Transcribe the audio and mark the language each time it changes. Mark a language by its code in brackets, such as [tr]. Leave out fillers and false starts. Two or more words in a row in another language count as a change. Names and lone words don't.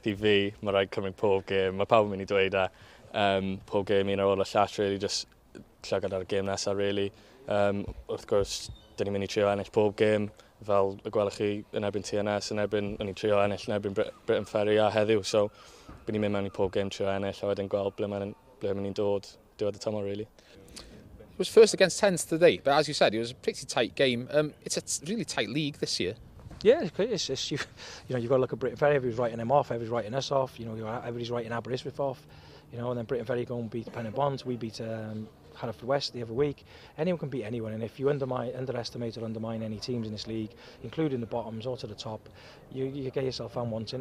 [cy] I fi, mae rhaid cymryd pob gêm. Mae pawb yn mynd i dweud pob gêm un ar ôl y llall, [en] really, just [cy] llygad ar y gêm nesaf, really. Wrth gwrs, dyn ni'n mynd i trio ennill pob gêm, fel y gwelwch chi yn erbyn TNS, yn ni'n trio ennill yn erbyn Britain Ferry a heddiw. So, bydd ni'n mynd mewn i pob gêm trio ennill, a wedyn gweld ble mae'n mynd i'n dod diwedd y tymor, really. [en] It was first against 10th today, but as you said, it was a pretty tight game. It's a really tight league this year. Yeah, it's you've got to look at Britain Ferry. Everybody's writing them off, everybody's writing us off. Everybody's writing Aberystwyth off. And then Britain Ferry go and beat Pen-y-bont. We beat Haverfordwest the other week. Anyone can beat anyone, and if you underestimate or undermine any teams in this league, including the bottoms or to the top, you get yourself found wanting.